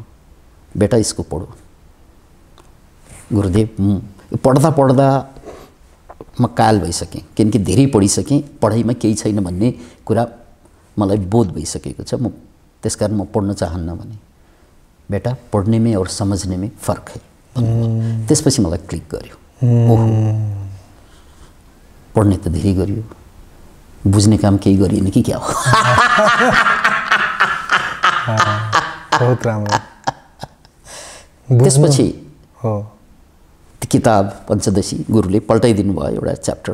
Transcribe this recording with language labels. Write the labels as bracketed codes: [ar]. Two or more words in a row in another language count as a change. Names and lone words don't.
[hi] बेटा यसको पढो। [ne] गुरुदेव पढ्दा पढ्दा म काल भइसकेँ, किनकि धेरै पढिसकेँ, पढाइमा केही छैन भन्ने कुरा मलाई बोध भइसकेको छ। म त्यसकारण म पढ्न चाहन्न भने। [hi] बेटा पढ्ने में और समझने में फर्क है। [ne] त्यसपछि मलाई क्लिक गर्यो। ओहो, पढ्ने त धेरै गरियो, बुझ्ने काम केही गरिएन कि क्या हो। बहुत राम्रो। त्यसपछि किताब पञ्चदशी गुरुले पल्टाइदिनु भयो एउटा च्याप्टर।